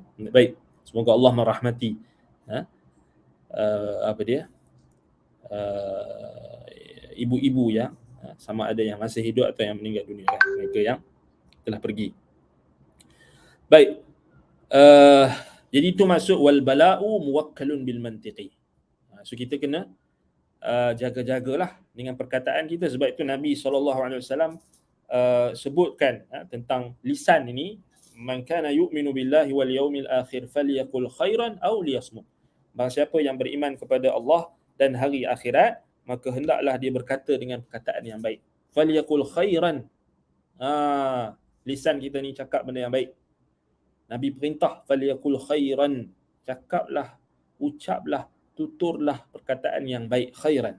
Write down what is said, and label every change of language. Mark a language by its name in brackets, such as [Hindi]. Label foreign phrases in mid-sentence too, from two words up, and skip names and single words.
[Malay] Baik, semoga Allah merahmati ibu-ibu yang sama ada yang masih hidup atau yang meninggal dunia, kan? Mereka yang telah pergi. Baik, jadi itu maksud [Arabic] والبلاء موكل بالمنطق. [Malay] So kita kena jaga-jagalah dengan perkataan kita. Sebab itu Nabi SAW sebutkan tentang lisan ini, [Arabic] من كان يؤمن بالله واليوم الآخر فليقل خيرا أو ليصمت. [Malay] Barang siapa yang beriman kepada Allah dan hari akhirat, maka hendaklah dia berkata dengan perkataan yang baik. [Arabic] فليقل خيرا. [Malay] Lisan kita ni cakap benda yang baik. Nabi perintah [Arabic] فليقل خيرا, [Malay] cakaplah, ucaplah, tuturlah perkataan yang baik, khairan.